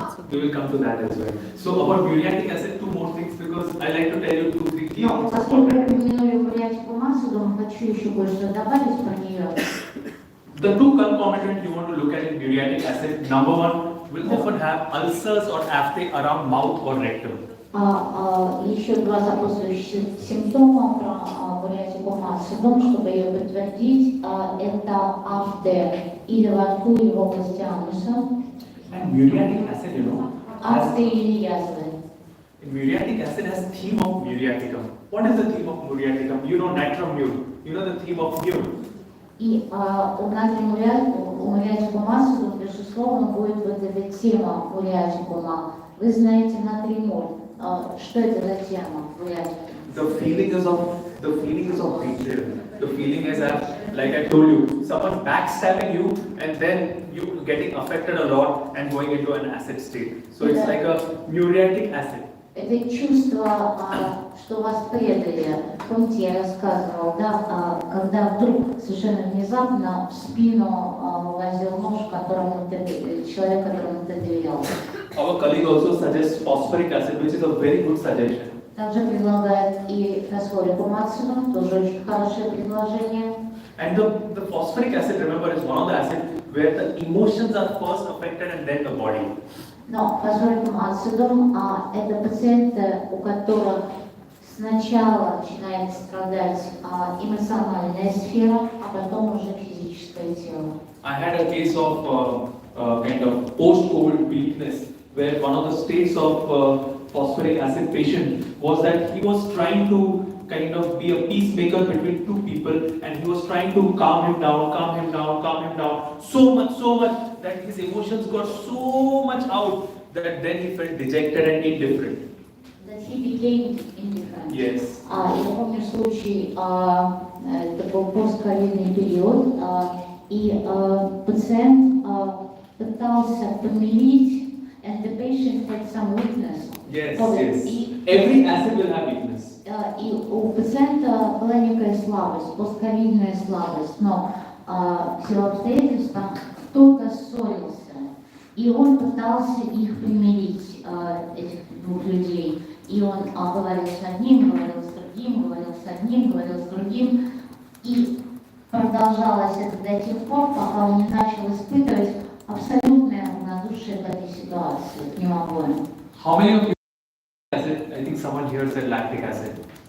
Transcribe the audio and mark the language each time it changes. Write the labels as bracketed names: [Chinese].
[English] We will come to that as well. So about muriatic acid, two more things because I like to tell you 2-3 key [Russian] Но [English] things. [Russian] поскольку я упомянули Muriatic Ацидум, хочу еще кое-что добавить про нее. [English] The two concomitant you want to look at in muriatic acid, number one, will often have ulcers or aphtha around mouth or rectum. [Russian] Еще два сопутствующих симптома про Muriatic Ацидум, чтобы ее подтвердить, это афте или во рту или в области ануса. [English] And muriatic acid, you know, [Russian] Афте или язвы. [English] muriatic acid has theme of muriaticum. What is the theme of muriaticum? You know natrum mu. You know the theme of mu. [Russian] И у Muriatic Ацидум, безусловно, будет вот эта тема Muriaticum. Вы знаете натримоль. Что это за тема Muriatic? [English] The feeling is of betrayal. The feeling is that, like I told you, someone backstabbing you and then you getting affected a lot and going into an acid state. So it's like a muriatic acid. [Russian] Это чувство, что вас предали. Помните, я рассказывала, да, когда вдруг совершенно внезапно в спину возил нож, человек, которому ты доверял. [English] Our colleague also suggests phosphoric acid, which is a very good suggestion. [Russian] Также предлагает и Phosphoric Ацидум, тоже очень хорошее предложение. [English] And the phosphoric acid, remember, is one of the acids where the emotions are first affected and then the body. [Russian] Но Phosphoric Ацидум это пациенты, у которых сначала начинает страдать эмоциональная сфера, а потом уже физическое тело. [English] I had a case of kind of post-COVID weakness where one of the states of phosphoric acid patient was that he was trying to kind of be a peacemaker between two people and he was trying to calm him down so much that his emotions got so much out that then he felt dejected and indifferent. That he became indifferent. Yes. [Russian] Я помню случай, это был постковидный период, и пациент пытался помирить, [English] and the patient had some weakness. Yes, yes. Every acid will have weakness. [Russian] И у пациента была некая слабость, постковидная слабость, но в силу обстоятельств кто-то ссорился, и он пытался их примирить, этих двух людей. И он говорил с одним, говорил с другим, говорил с одним, говорил с другим. И продолжалось это до тех пор, пока он не начал испытывать абсолютное равнодушие к этой ситуации, к ним обоим. [English] How many of you acid? I think someone here said lactic acid.